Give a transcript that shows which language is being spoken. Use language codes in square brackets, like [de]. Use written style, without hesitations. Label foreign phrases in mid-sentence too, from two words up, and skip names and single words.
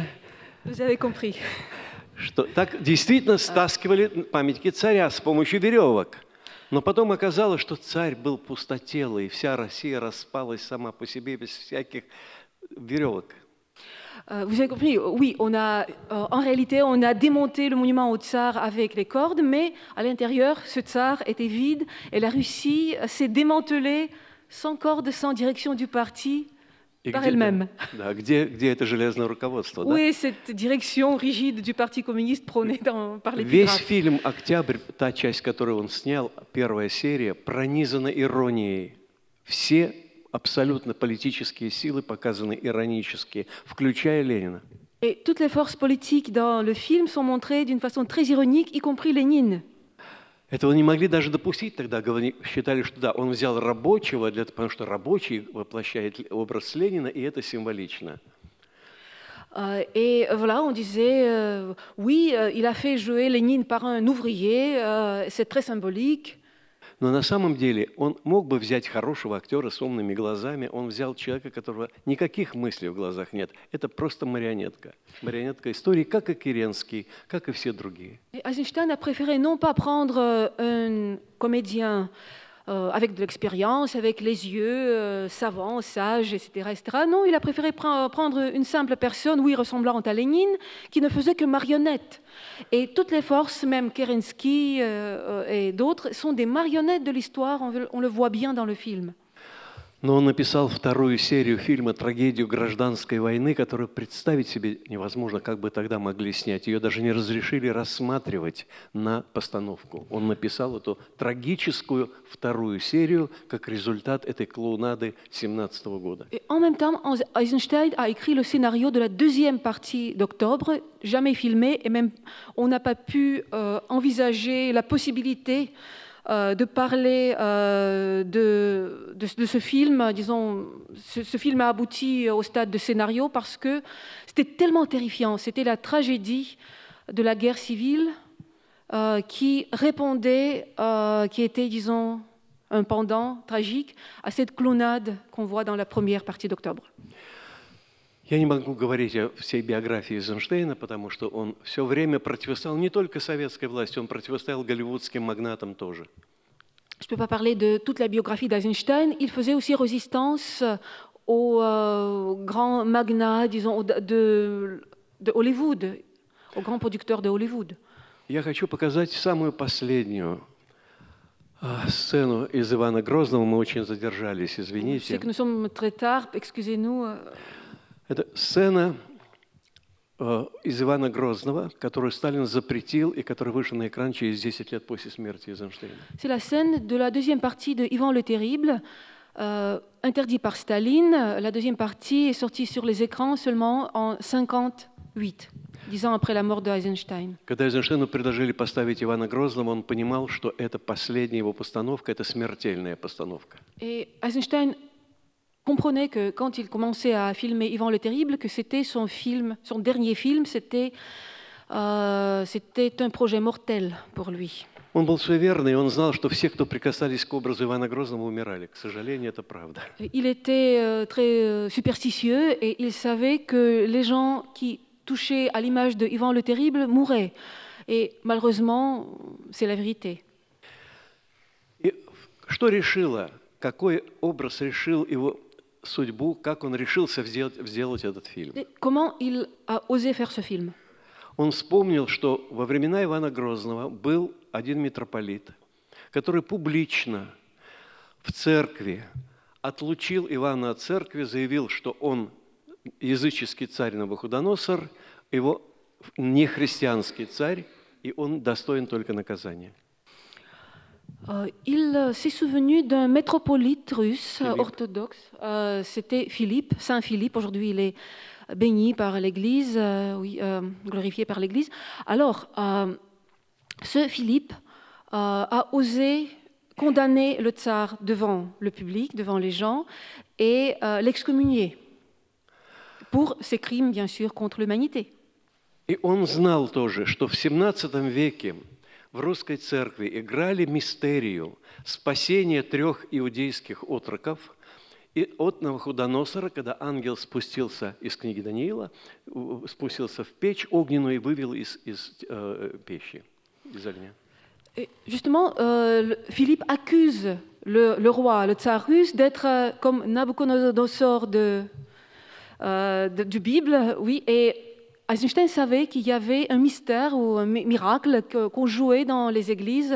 [fr] Vous avez compris. [ru] что так действительно стаскивали памятники царя с помощью веревок. Но потом оказалось, что царь был пустотелый, и вся Россия распалась сама по себе без всяких веревок. [fr] Vous avez compris, oui, en réalité, on a démonté le monument au tsar avec les cordes, mais à l'intérieur, ce tsar était vide et la Russie s'est démantelée sans cordes, sans direction du parti, par elle-même. [ru] Да, где это железное руководство? [fr] Où est cette direction rigide du Parti communiste prônée par les [ru] Весь [fr] pirates? [ru] фильм «Октябрь», та часть, которую он снял, первая серия, пронизана иронией. Все абсолютно политические силы показаны иронически, включая Ленина. [fr] Et toutes les forces politiques dans le film sont montrées d'une façon très ironique, y compris Lénine. [ru] Этого не могли даже допустить тогда. Считали, что да, он взял рабочего, потому что рабочий воплощает образ Ленина, и это символично. [fr] Et voilà, on disait, oui, il a fait jouer Lénine par un ouvrier, c'est très symbolique. [ru] Но на самом деле он мог бы взять хорошего актера с умными глазами, он взял человека, которого никаких мыслей в глазах нет. Это просто марионетка. Марионетка истории, как и Керенский, как и все другие. [fr] Et Eisenstein a préféré non pas prendre un comédien avec de l'expérience, avec les yeux savants, sages, etc., etc. Non, il a préféré prendre une simple personne, oui, ressemblant à Lénine, qui ne faisait que marionnette. Et toutes les forces, même Kerensky et d'autres, sont des marionnettes de l'histoire, on le voit bien dans le film. [ru] Но он написал вторую серию фильма «Трагедию гражданской войны», которую представить себе невозможно, как бы тогда могли снять. Ее даже не разрешили рассматривать на постановку. Он написал эту трагическую вторую серию как результат этой клоунады 1917 года. [fr] Et en même temps, Eisenstein a écrit le scénario de la deuxième partie d'Octobre, jamais filmé, et même on n'a pas pu envisager la possibilité de parler de ce film. Disons, ce film a abouti au stade de scénario parce que c'était tellement terrifiant. C'était la tragédie de la guerre civile qui répondait, qui était, disons, un pendant tragique à cette clownade qu'on voit dans la première partie d'Octobre. [ru] Я не могу говорить о всей биографии Эйзенштейна, потому что он все время противостоял не только советской власти, он противостоял голливудским магнатам тоже. [fr] Je ne peux pas parler de toute la biographie d'Eisenstein. Il faisait aussi résistance aux grands magnats, disons, de Hollywood, aux grands producteurs de Hollywood. [ru] Я хочу показать самую последнюю сцену из Ивана Грозного. Мы очень задержались, [fr] Je sais [ru] извините. [fr] que nous sommes très tard, excusez-nous. [ru] Это сцена из Ивана Грозного, которую Сталин запретил и которая вышла на экран через 10 лет после смерти Эйзенштейна. [fr] C'est la scène de la deuxième partie de Ivan le Terrible, interdit par Staline. La deuxième partie est sortie sur les écrans seulement en 1958, 10 ans après la mort de Eisenstein. [ru] Когда Эйзенштейну предложили поставить Ивана Грозного, он понимал, что это последняя его постановка, это смертельная постановка. [fr] Et Eisenstein comprenait que quand il commençait à filmer Ivan le Terrible, que c'était son dernier film, c'était un projet mortel pour lui. [ru] Он был суеверный, и он знал, что все, кто прикасались к образу Ивана Грозного, умирали. К сожалению, это правда. [fr] Il était très superstitieux et il savait que les gens qui touchaient à l'image de Ivan le Terrible mouraient. Et malheureusement, c'est la vérité. [ru] И что решило, какой образ решил его судьбу, как он решился сделать этот фильм? [fr] Et comment il a osé faire ce film? [ru] Он вспомнил, что во времена Ивана Грозного был один митрополит, который публично в церкви отлучил Ивана от церкви, заявил, что он языческий царь Навуходоносор, его нехристианский царь, и он достоин только наказания. [fr] Il s'est souvenu d'un métropolite russe orthodoxe. C'était Philippe, Saint Philippe. Aujourd'hui, il est béni par l'Église, glorifié par l'Église. Alors, ce Philippe a osé condamner le tsar devant le public, devant les gens, et l'excommunier pour ses crimes, bien sûr, contre l'humanité. [ru] И он знал тоже, что в XVII веке в русской церкви играли мистерию спасения 3 иудейских отроков и от Навуходоносора, когда ангел спустился из книги Даниила, спустился в печь огненную и вывел из печи, из огня. [fr] Et justement, Philippe accuse le roi, le tsar russe, d'être comme Nabuchodonosor du Bible, oui, et Eisenstein savait qu'il y avait un mystère ou un miracle qu'on jouait dans les églises.